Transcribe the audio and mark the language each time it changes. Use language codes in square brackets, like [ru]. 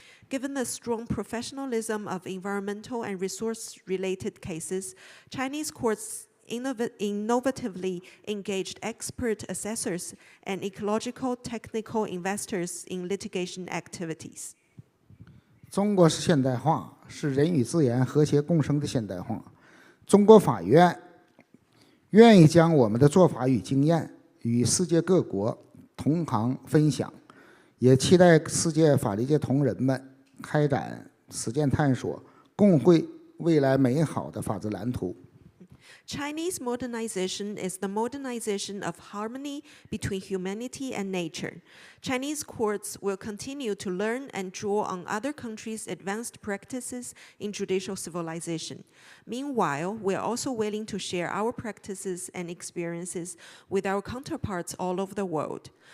[en] Given the strong professionalism of environmental and resource-related cases, Chinese courts innovatively engaged expert assessors and ecological technical investors in litigation activities. [zh] 中国式现代化是人与自然和谐共生的现代化。中国法院愿意将我们的做法与经验与世界各国同行分享，也期待世界法律界同仁们开展实践探索，共绘未来美好的法治蓝图。 [en] Chinese modernization is the modernization of harmony between humanity and nature. Chinese courts will continue to learn and draw on other countries' advanced practices in judicial civilization. Meanwhile, we are also willing to share our practices and experiences with our counterparts all over the world.